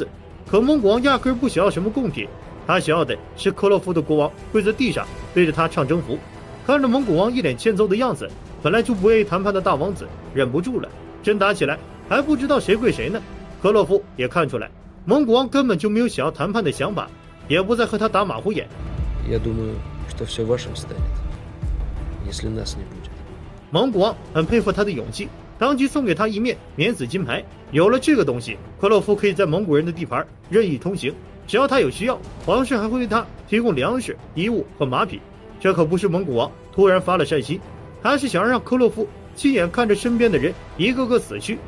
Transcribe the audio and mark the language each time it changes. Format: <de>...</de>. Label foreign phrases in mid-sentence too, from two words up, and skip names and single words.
<zh>可蒙古王压根不想要什么贡品，他想要的是科洛夫的国王跪在地上对着他唱征服。看着蒙古王一脸欠揍的样子，本来就不愿意谈判的大王子忍不住了，真打起来还不知道谁跪谁呢。科洛夫也看出来蒙古王根本就没有想要谈判的想法，也不再和他打马虎眼。</zh> <ru>Я думаю, что все вашим станет, если нас не будет.</ru> <zh>蒙古王很佩服他的勇气，当即送给他一面免死金牌。有了这个东西，科洛夫可以在蒙古人的地盘任意通行，只要他有需要，皇室还会为他提供粮食、衣物和马匹。这可不是蒙古王突然发了善心，他是想让科洛夫亲眼看着身边的人一个个死去。</zh>